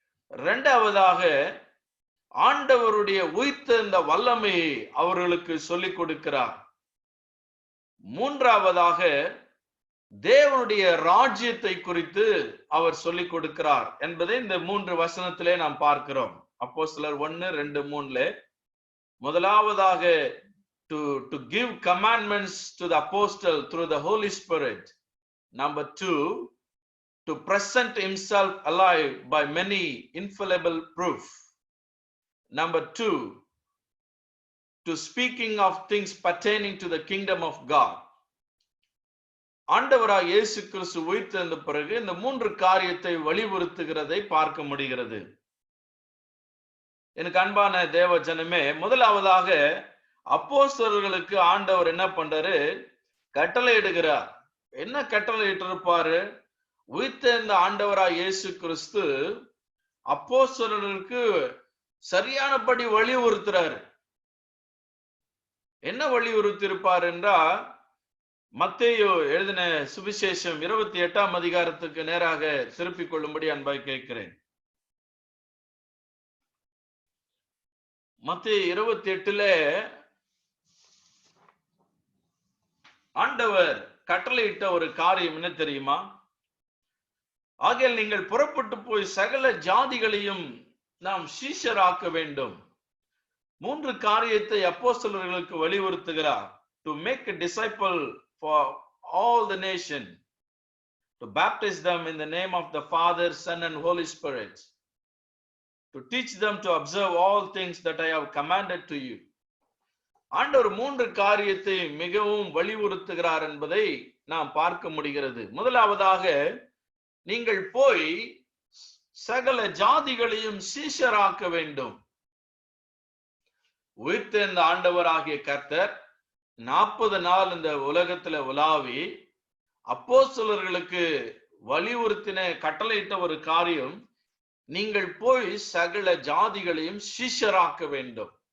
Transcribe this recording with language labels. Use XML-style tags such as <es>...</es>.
<ta>இரண்டாவதாக ஆண்டவருடைய உயிர்த்தெழுந்த வல்லமையை அவர்களுக்கு சொல்லிக் கொடுக்கிறார். மூன்றாவதாக தேவனுடைய ராஜ்யத்தை குறித்து அவர் சொல்லிக் கொடுக்கிறார் என்பதை இந்த 3 வசனத்திலே நாம் பார்க்கிறோம். அப்போஸ்தலர் 1:2-3 முதலாவதாக</ta> <en>to give commandments to the apostle through the Holy Spirit. Number 2, to present himself alive by many infallible proof. Number 2, to speaking of things pertaining to the kingdom of God.</en> <ta>ஆண்டவராய் இயேசு கிறிஸ்து உயிர்த்தெழுந்த பிறகு இந்த 3 காரியத்தை வலியுறுத்துகிறதை பார்க்க முடிகிறது. எனக்கு அன்பான தேவ ஜனமே, முதலாவதாக அப்போஸ்தலர்களுக்கு ஆண்டவர் என்ன பண்றாரு? கட்டளை இடுகிறார். என்ன கட்டளை இட்டிருப்பாரு? உயிர்த்தெழுந்த ஆண்டவராய் இயேசு கிறிஸ்து அப்போஸ்தலர்களுக்கு சரியானபடி வலியுறுத்துறாரு. என்ன வலியுறுத்தி இருப்பார் என்றால், மத்தேயு எழுதின சுவிசேஷம் 28ஆம் அதிகாரத்துக்கு நேராக திருப்பிக் கொள்ளும்படி அன்பாய் கேட்கிறேன். மத்தேயு 28 ஆண்டவர் கட்டளையிட்ட ஒரு காரியம் என்ன தெரியுமா? ஆகையால் நீங்கள் புறப்பட்டு போய் சகல ஜாதிகளையும் நாம் சீஷராக்க வேண்டும். 3 காரியத்தை அப்போஸ்தலர்களுக்கு வலியுறுத்துகிறார்.</ta> <en>To make a disciple for all the nation, to baptize them in the name of the Father, Son and Holy Spirit, to teach them to observe all things that I have commanded to you.</en> <ta>ஆண்டவர் 3 காரியத்தை மிகவும் வலியுறுத்துகிறார் என்பதை நாம் பார்க்க முடிகிறது. முதலாவதாக, நீங்கள் போய் சகல ஜாதிகளையும் சீஷராக்க வேண்டும். உயிர்த்தெழுந்த ஆண்டவராகிய கர்த்தர் 40 நாள் இந்த உலகத்துல உலாவி அப்போஸ்தலர்களுக்கு வலியுறுத்தின கட்டளையிட்ட ஒரு காரியம், நீங்கள் போய் சகல ஜாதிகளையும் சீஷராக்க வேண்டும்.</ta>